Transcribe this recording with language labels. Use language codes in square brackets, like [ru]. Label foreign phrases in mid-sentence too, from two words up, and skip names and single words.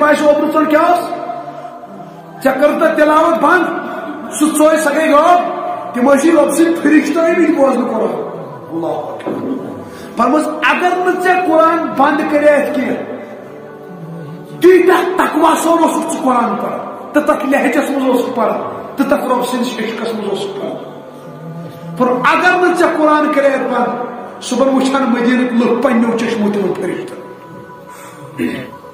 [ks] پاے سُہ اوبرٕ ژٔنٛڈ کیٛاہ اوس ژےٚ کٔر تتھ تلاوت بنٛد سُہ ژوٚے سۄ گٔے غٲب تِم ٲسی رۄبہٕ سٕنٛدۍ فرشتہٕ ٲمٕتۍ بوزنہٕ قرآن اللہ فرموس اگر نہٕ ژےٚ قرآن بنٛد کریتھ کینٛہہ تیٖتیاہ تقوا سان اوسُکھ ژٕ قرآن پران تو تک لہجس مز اوسُکھ پران تو تک رب سٕنٛدِس عشقس مز اوسُکھ پران اگر نہٕ ژےٚ قرآن کریتھ بنٛد صبحن وٕچھان مدیٖنٕکۍ لُکھ پننیو چشمو تِمن فرشتن